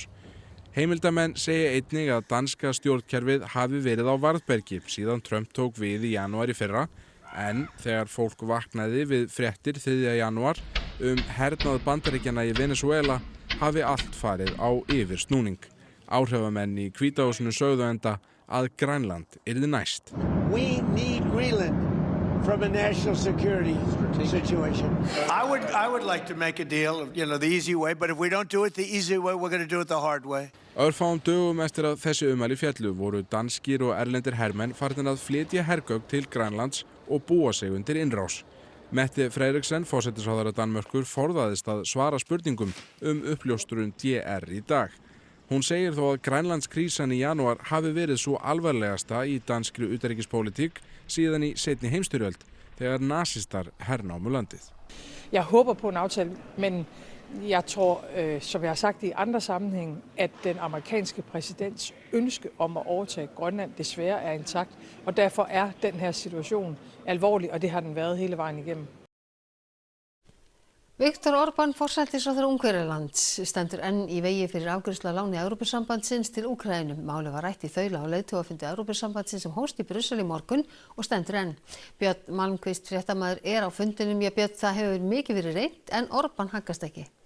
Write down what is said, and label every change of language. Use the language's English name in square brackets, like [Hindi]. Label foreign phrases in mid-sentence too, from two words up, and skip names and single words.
[Icelandic] Heimildarmenn segja einnig að danska stjórnkerfið hafi verið á varðbergi síðan Trump tók við í janúar í fyrra en þegar fólk vaknaði við fréttir 3. janúar hernað Bandaríkjanna í Venezuela hafi allt farið á yfirsnúning. Áhrifamenn í Hvíta húsinu sögðu enda að Grænland yrði næst. [English] We need Greenland from a national security situation. I would like to make a deal, the easy way, but if we don't do it the easy way, we're going to do it the hard way. [Icelandic] Örfáum dögum eftir að þessi ummæli féllu voru danskir og erlendir hermenn farnir að flytja hergögn til Grænlands og búa sig undir innrás. Mette Frederiksen, forsætisráðherra Danmerkur, forðaðist að svara spurningum uppljóstrun DR í dag. Hún segir þó að Grænlandskrísan í janúar hafi verið svo alvarlegasta í danskri utanríkispólitík síðan í seinni heimsstyrjöld þegar nasistar hernámu landið. [Danish] Jeg håber på en aftale, men jeg tror, som jeg har sagt i andre sammenhæng, at den amerikanske præsidents ønske om at overtage Grønland desværre er intakt, og derfor er den her situation alvorlig, og det har den været hele vejen igennem. [Icelandic] Viktor Orbán, forsætisráðherra Ungverjalands, stendur enn í vegi fyrir afgreiðslu á láni Evrópusambandsins til Úkraínu. Málið var rætt í þaula á leiðtogafundi Evrópusambandsins sem hófst í Brussel í morgun og stendur enn. Björn Malmquist, fréttamaður, á fundinum. Björn, það hefur mikið verið reynt en Orbán haggast ekki.